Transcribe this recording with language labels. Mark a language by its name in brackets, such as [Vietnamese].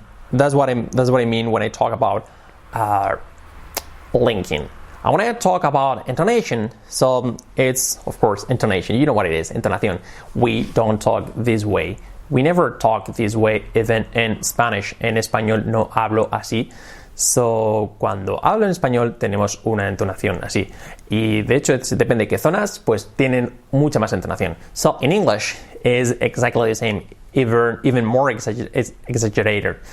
[English] That's what I mean when I talk about linking. And when I talk about intonation, so it's, of course, intonation. You know what it is, entonación. We don't talk this way. We never talk this way, even in Spanish. [Spanish] En español no hablo así. So, cuando hablo en español tenemos una entonación así. Y de hecho, depende de qué zonas, pues tienen mucha más entonación. [English] So, in English is exactly the same, even more exaggerated.